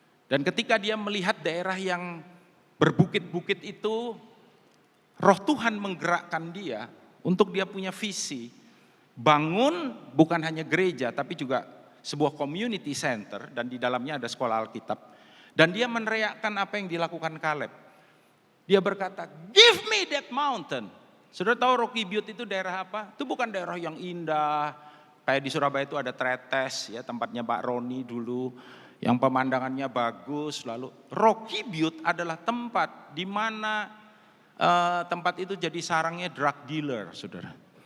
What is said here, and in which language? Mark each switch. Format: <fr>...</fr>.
<id>Dan ketika dia melihat daerah yang berbukit-bukit itu, Roh Tuhan menggerakkan dia untuk dia punya visi. Bangun bukan hanya gereja tapi juga sebuah</id> <en>community center</en> <id>dan di dalamnya ada sekolah Alkitab. Dan dia meneriakkan apa yang dilakukan Kaleb. Dia berkata,</id> <en>give me that mountain.</en> <id>Saudara tahu Rocky Butte itu daerah apa? Itu bukan daerah yang indah. Kayak di Surabaya itu ada Tretes ya, tempatnya Pak Roni dulu. Yang pemandangannya bagus. Lalu Rocky Butte adalah tempat di mana tempat itu jadi sarangnya</id> <en>drug dealer</en> <id>saudara.</id>